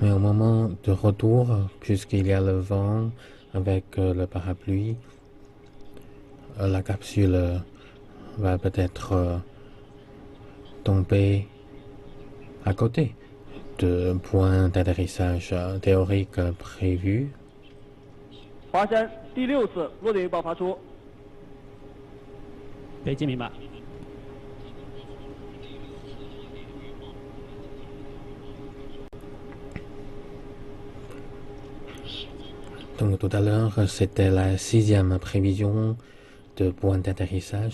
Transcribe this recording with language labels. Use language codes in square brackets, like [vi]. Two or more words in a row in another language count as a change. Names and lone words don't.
[fr] Mais au moment de retour, puisqu'il y a le vent avec le parapluie, la capsule va peut-être tomber à côté du point d'atterrissage théorique prévu. [zh] 华山第6次落点预报发出。北京明白。 [fr] Donc tout à l'heure, c'était la 6e prévision de point d'atterrissage.